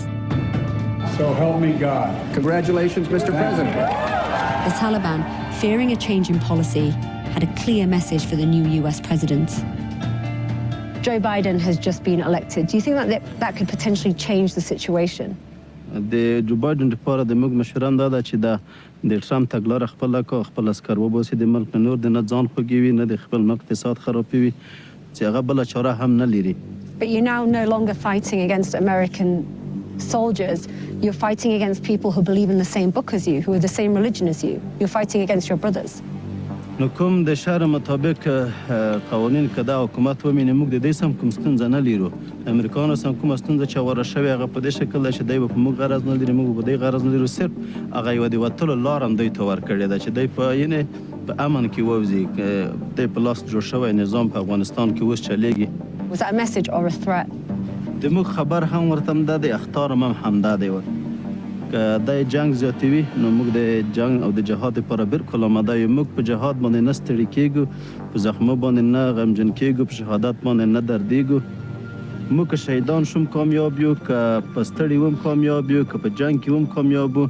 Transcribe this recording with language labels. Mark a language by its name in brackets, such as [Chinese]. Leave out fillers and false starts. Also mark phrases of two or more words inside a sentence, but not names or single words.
[English] So help me God. Congratulations, Mr. President. The Taliban, fearing a change in policy, had a clear message for the new US president. Joe Biden has just been elected. Do you think that could potentially change the situation? [Pashto] The Joe Biden لپاره د موږ مشران دا ده چې د ټرمپ تګلاره خپله کو خپل عسکر وباسي د ملک نه نور د نه ځان خوږوي نه د خپل ملک اقتصاد خرابوي چې هغه بله چاره هم نه لري. [English] But you're now no longer fighting against American soldiers. You're fighting against people who believe in the same book as you, who are the same religion as you. You're fighting against your brothers. [Pashto] نو کوم د شهر مطابق قوانین که دا حکومت ومینې موږ د دې سم کوم ستونزه نه لرو. امریکایانو سم کومه ستونزه چې هواره شوې هغه په دې شکل ده چې دی به په موږ غرض نه لري موږ به په دې غرض نه لرو. صرف هغه یوه د وتلو لار هم دوی ته ورکړې ده چې دی په یعنې په امن کې ووځي. دی په لاس جوړ شوی نظام په افغانستان کې اوس چلیږي. [English] Was that a message or a threat? [Pashto] د موږ خبر هم ورته هم دا دی اخطار هم همدا دی. که دا جنگ زیاتوي نو موږ د جنگ او د جهاد لپاره بالکل آماده یو. موږ په جهاد باندې نه ستړي کېږو، په زخمو باندې نه غمجن کېږو، په شهادت باندې نه دردېږو. موږ که شهیدان شوم کامیاب یو، که په ستړي وم کامیاب یو، که په جنگ کې وم کامیاب وو.